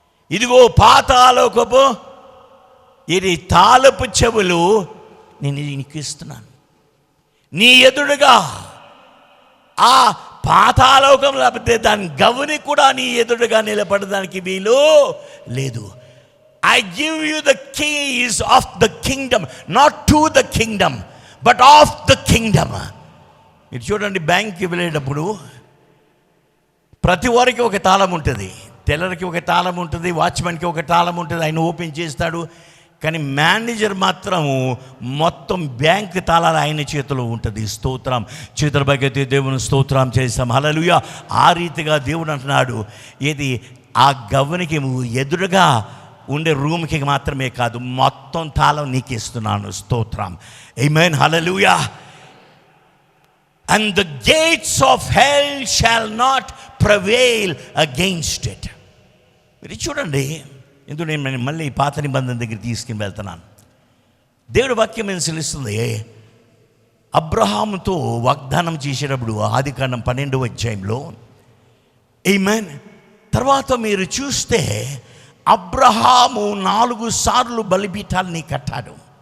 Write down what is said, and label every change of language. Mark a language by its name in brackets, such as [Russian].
[Telugu] ఇదిగో పాతాళోకపు ఇది తాళపు చెవులు నేను నీకు ఇస్తున్నాను. నీ ఎదురుగా ఆ పాతాళోకం లేకపోతే దాని గవని కూడా నీ ఎదురుగా నిలబడడానికి వీలు లేదు. [English] I give you the keys of the kingdom, not to the kingdom, but of the kingdom. [Telugu] మీరు చూడండి, బ్యాంక్కి వెళ్ళేటప్పుడు ప్రతి వారికి ఒక తాళం ఉంటుంది. టెల్లర్కి ఒక తాళం ఉంటుంది, వాచ్మెన్కి ఒక తాళం ఉంటుంది. ఆయన ఓపెన్ చేస్తాడు. కానీ మేనేజర్ మాత్రము మొత్తం బ్యాంక్ తాళాలు ఆయన చేతిలో ఉంటుంది. స్తోత్రం. చేతుల పైకైతే దేవుని స్తోత్రం చేస్తాం. హల్లెలూయా. ఆ రీతిగా దేవుడు అంటున్నాడు, ఏది ఆ గవ్వనికి ఎదురుగా ఉండే రూమ్కి మాత్రమే కాదు, మొత్తం తాళం నీకు ఇస్తున్నాను. స్తోత్రం. ఆమేన్. హల్లెలూయా. [English] And the gates of hell shall not prevail against it. [Telugu] మీరు చూడండి, ఎందుకు నేను మళ్ళీ పాత నిబంధన దగ్గర తీసుకుని వెళ్తున్నాను. దేవుడి వాక్యం ఏం తెలుస్తుంది, అబ్రహాముతో వాగ్దానం చేసేటప్పుడు ఆదికాండం 12వ అధ్యాయంలో, ఆమేన్. తర్వాత మీరు చూస్తే అబ్రహాము 4 సార్లు బలిపీఠాలని కట్టాడు.